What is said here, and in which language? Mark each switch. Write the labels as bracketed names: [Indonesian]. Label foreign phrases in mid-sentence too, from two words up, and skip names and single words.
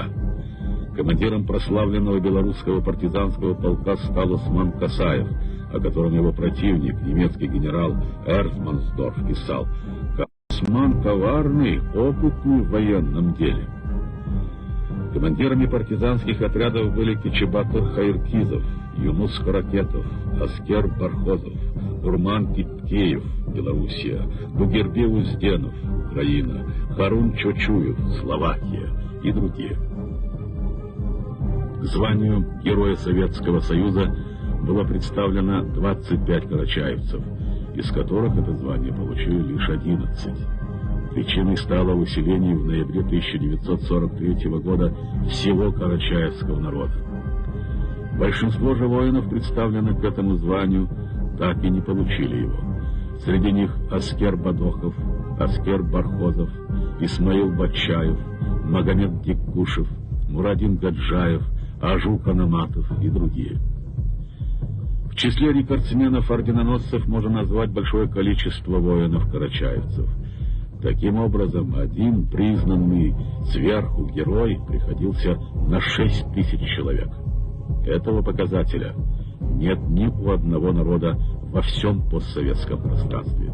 [Russian] Командиром прославленного белорусского партизанского полка стал Осман Касаев, о котором его противник, немецкий генерал Эрфмансдорф, писал: «Осман коварный, опытный в военном деле». Командирами партизанских отрядов были Кичебатур Хайркизов, Юнус Каракетов, Аскер Бархозов, Урман Киткеев, Белоруссия, Бугербе Узденов, Украина, Харун Чочуев, Словакия и другие. К званию Героя Советского Союза было представлено 25 карачаевцев, из которых это звание получили лишь 11. Причиной стало выселение в ноябре 1943 года всего карачаевского народа. Большинство же воинов, представленных к этому званию, так и не получили его. Среди них Аскер Бадохов, Аскер Бархозов, Исмаил Батчаев, Магомед Диккушев, Мурадин Гаджаев, Ажу Канаматов и другие. В числе рекордсменов-орденоносцев можно назвать большое количество воинов-карачаевцев. Таким образом, один признанный сверху герой приходился на 6 тысяч человек. Этого показателя нет ни у одного народа во всем постсоветском пространстве.